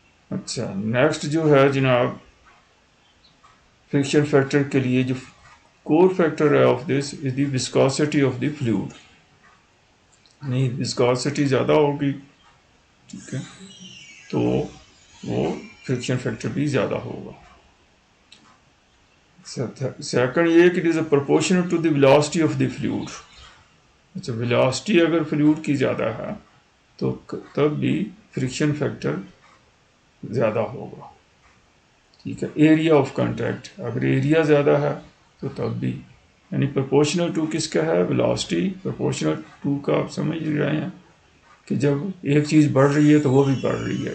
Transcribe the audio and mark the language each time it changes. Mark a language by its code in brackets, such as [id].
[ur] اچھا نیکسٹ جو ہے جناب فرکشن فیکٹر کے لیے جو کور فیکٹر ہے [en] Of this is the viscosity of the fluid. [ur] نہیں وسکوسٹی زیادہ ہوگی ٹھیک ہے تو وہ فرکشن فیکٹر بھی زیادہ ہوگا. سیکنڈ یہ کہ [en] It is a proportional to the velocity of the fluid. [ur] اچھا ویلاسٹی اگر فلوئڈ کی زیادہ ہے تو تب بھی فرکشن فیکٹر زیادہ ہوگا. ٹھیک ہے, ایریا آف کانٹیکٹ اگر ایریا زیادہ ہے تو تب بھی, یعنی پرپورشنل ٹو کس کا ہے ویلاسٹی, پرپورشنل ٹو کا آپ سمجھ رہے ہیں کہ جب ایک چیز بڑھ رہی ہے تو وہ بھی بڑھ رہی ہے.